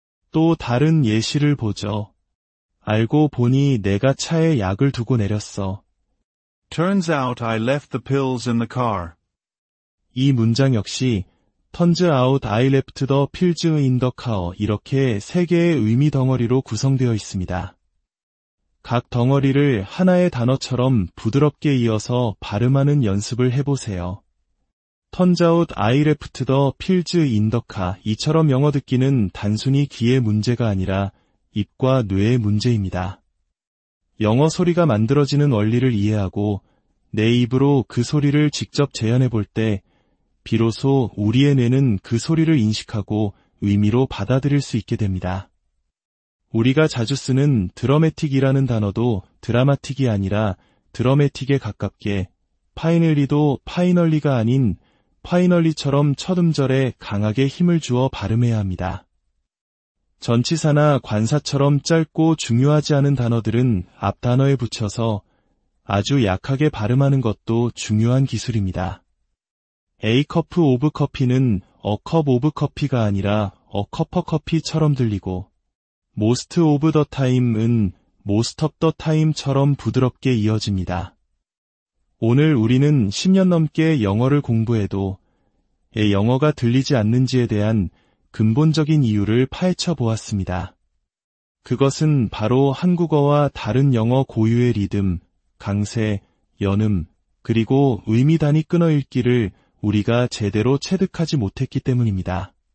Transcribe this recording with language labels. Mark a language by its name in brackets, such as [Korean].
[Korean] 또 다른 예시를 보죠. 알고 보니 내가 차에 약을 두고 내렸어. [English] Turns out I left the pills in the car. [Korean] 이 문장 역시 [English] Turns out I left the pills in the car [Korean] 이렇게 세 개의 의미 덩어리로 구성되어 있습니다. 각 덩어리를 하나의 단어처럼 부드럽게 이어서 발음하는 연습을 해보세요. [English] Turns out I left the pills in the car [Korean] 이처럼 영어 듣기는 단순히 귀의 문제가 아니라 입과 뇌의 문제입니다. 영어 소리가 만들어지는 원리를 이해하고 내 입으로 그 소리를 직접 재현해 볼 때 비로소 우리의 뇌는 그 소리를 인식하고 의미로 받아들일 수 있게 됩니다. 우리가 자주 쓰는 드러매틱이라는 단어도 드라마틱이 아니라 드러매틱에 가깝게 파이널리도 파이널리가 아닌 파이널리처럼 첫 음절에 강하게 힘을 주어 발음해야 합니다. 전치사나 관사처럼 짧고 중요하지 않은 단어들은 앞 단어에 붙여서 아주 약하게 발음하는 것도 중요한 기술입니다. [English] A cup of coffee는 a cup of coffee가 [Korean] 아니라 [English] a cup of coffee처럼 들리고 most of the time은 most of the time처럼 [Korean] 부드럽게 이어집니다. 오늘 우리는 10년 넘게 영어를 공부해도 왜 영어가 들리지 않는지에 대한 근본적인 이유를 파헤쳐 보았습니다. 그것은 바로 한국어와 다른 영어 고유의 리듬, 강세, 연음, 그리고 의미 단위 끊어 읽기를 우리가 제대로 체득하지 못했기 때문입니다.